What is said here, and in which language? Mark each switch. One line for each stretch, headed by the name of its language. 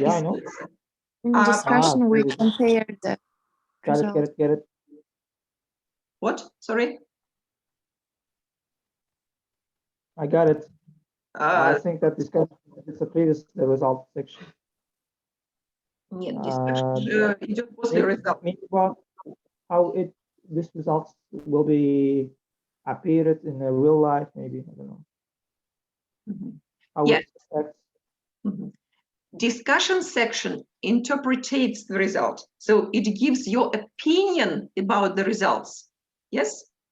English: I know. In discussion, we compare the Get it. What? Sorry? I got it. I think that discussion is the previous result section.
Russian: Нет, discussion идет после result.
English: Maybe about how these results will be appeared in a real life, maybe, I don't know. How it affects. Discussion section interprets the result. So it gives your opinion about the results. Yes?